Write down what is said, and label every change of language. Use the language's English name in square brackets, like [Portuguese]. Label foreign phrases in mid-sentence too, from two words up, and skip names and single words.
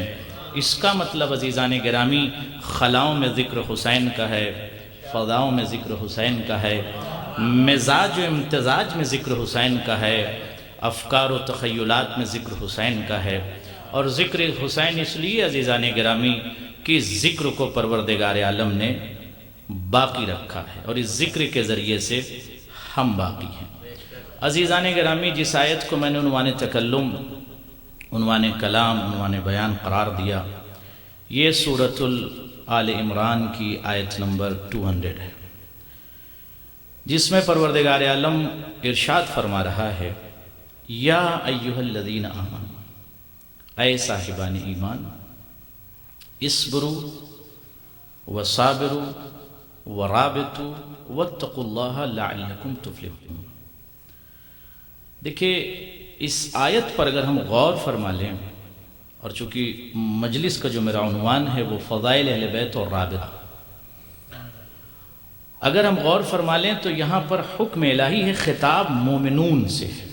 [Urdu] اس کا مطلب عزیزان گرامی خلاؤں میں ذکر حسین کا ہے، فضاؤں میں ذکر حسین کا ہے، مزاج و امتزاج میں ذکر حسین کا ہے، افکار و تخیلات میں ذکر حسین کا ہے۔ اور ذکر حسین اس لیے عزیزان گرامی کہ ذکر کو پروردگار عالم نے باقی رکھا ہے اور اس ذکر کے ذریعے سے ہم باقی ہیں۔ عزیزان گرامی، جس آیت کو میں نے عنوان تکلم، عنوان کلام، عنوان بیان قرار دیا، یہ سورۃ آل عمران کی آیت نمبر 200 ہے، جس میں پروردگار عالم ارشاد فرما رہا ہے، [Arabic] یا ایھا الذین آمنوا، [Urdu] اے صاحبان ایمان، [Arabic] اصبروا وصابروا ورابطوا واتقوا اللہ لعلکم تفلحون۔ [Urdu] دیکھیں اس آیت پر اگر ہم غور فرما لیں، اور چونکہ مجلس کا جو میرا عنوان ہے وہ فضائل اہل بیت اور رابطہ، اگر ہم غور فرما لیں تو یہاں پر حکم الہی ہے، خطاب مومنون سے ہے۔